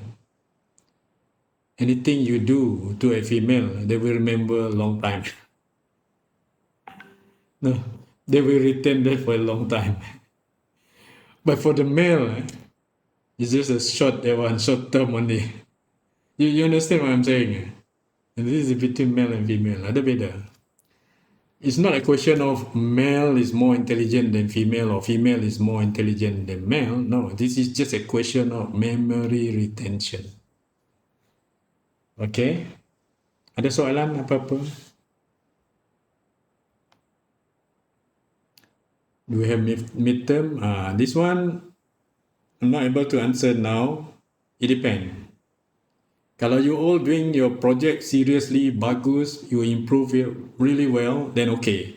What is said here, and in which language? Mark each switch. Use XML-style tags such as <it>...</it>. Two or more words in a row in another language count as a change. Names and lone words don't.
<en>Anything you do to a female, they will remember a long time. No, they will retain that for a long time. But for the male, it's just a short term only. You understand what I'm saying? And this is between male and female.</en> <ms>Ada beda.</ms> <en>It's not a question of male is more intelligent than female or female is more intelligent than male. No, this is just a question of memory retention.</en> <ms>Okay? Ada soalan apa-apa?</ms> <en>Do we have midterm? This one, I'm not able to answer now. It depends. Kalau you all doing your project seriously, bagus, you improve it really well, then okay.</en>